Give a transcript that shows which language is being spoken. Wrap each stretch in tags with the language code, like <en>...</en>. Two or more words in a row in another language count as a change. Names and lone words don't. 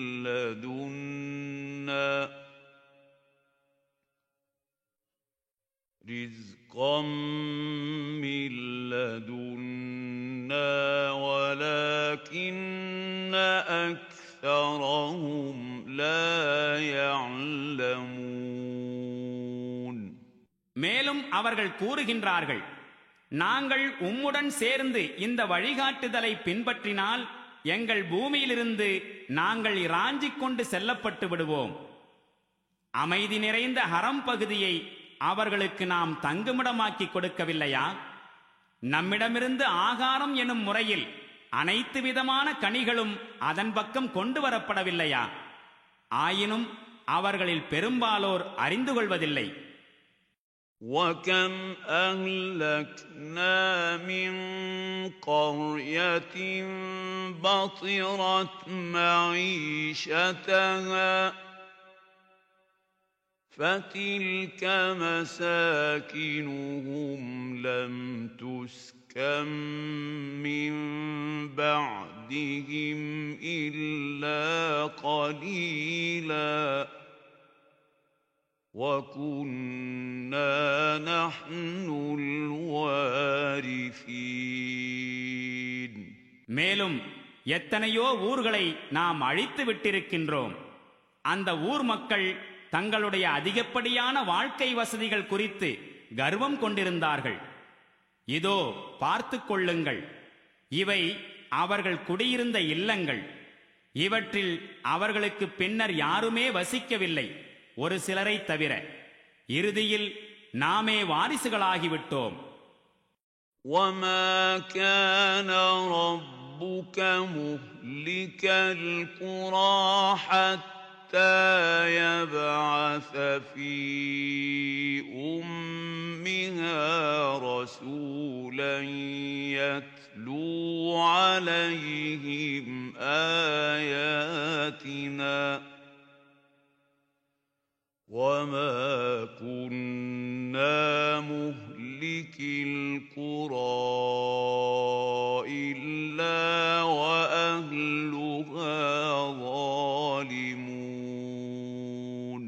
<ar>لَّدُنَّا وَلَٰكِنَّ أَكْثَرَهُمْ لَا يَعْلَمُونَ.</ar> <ta>மேலும் அவர்கள் கூறுகின்றார்கள், நாங்கள் உம்முடன் சேர்ந்து இந்த வழிகாட்டுதலை பின்பற்றினால் எங்கள் பூமியிலிருந்து நாங்கள் இராஞ்சிக் கொண்டு செல்லப்பட்டு விடுவோம். அமைதி நிறைந்த ஹரம் பகுதியை அவர்களுக்கு நாம் தங்குமிடமாக்கி கொடுக்கவில்லையா? நம்மிடமிருந்து ஆகாரம் எனும் முறையில் அனைத்து விதமான கனிகளும் அதன் பக்கம் கொண்டு வரப்படவில்லையா? ஆயினும் அவர்களில் பெரும்பாலோர் அறிந்து கொள்வதில்லை.</ta> <ar>وَكَمْ أَهْلَكْنَا مِنْ قَرْيَةٍ بَطِرَتْ مَعِيشَتَهَا فَتِلْكَ مَسَاكِنُهُمْ لَمْ تُسْكَنْ مِنْ بَعْدِهِمْ إِلَّا قَلِيلًا وَكُنَّا نَحْنُ الْوَارِثِينَ.</ar> <ta>மேலும் எத்தனையோ ஊர்களை நாம் அழித்து விட்டிருக்கின்றோம். அந்த ஊர் மக்கள் தங்களுடைய அதிகப்படியான வாழ்க்கை வசதிகள் குறித்து கர்வம் கொண்டிருந்தார்கள். இதோ பார்த்து கொள்ளுங்கள், இவை அவர்கள் குடியிருந்த இல்லங்கள். இவற்றில் அவர்களுக்கு பின்னர் யாருமே வசிக்கவில்லை, ஒரு சிலரை தவிர. இறுதியில் நாமே வாரிசுகளாகிவிட்டோம்.</ta> <ar>وَمَا كَانَ رَبُّكَ مُهْلِكَ الْقُرَىٰ حَتَّىٰ يَبْعَثَ فِي أُمِّهَا رَسُولًا يَتْلُو عَلَيْهِمْ آيَاتِنَا وَمَا كُنَّا مُهْلِكِي الْقُرَىٰ إِلَّا وَأَهْلُهَا ظَالِمُونَ.</ar>